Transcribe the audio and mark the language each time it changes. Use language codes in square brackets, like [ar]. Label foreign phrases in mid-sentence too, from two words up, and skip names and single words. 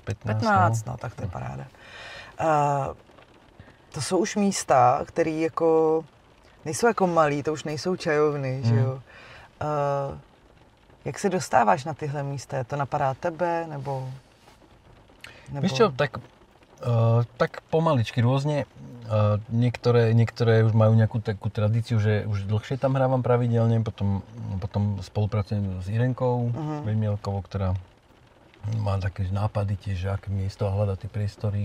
[cs] 15, no tak to je paráda. To jsou už místa, které jako nejsou jako malý, to už nejsou čajovny, že jo. Jak se dostáváš na tyhle místa? To napadá tebe, nebo... [sk] Víš čo, tak pomaličky rôzne. Niektoré už majú nejakú takú tradíciu, že už dlhšie tam hrávam pravidelne, potom spolupracujem s Irenkou Vymielkovou, ktorá má také nápady tiež, že aké miesto hľadať tie priestory.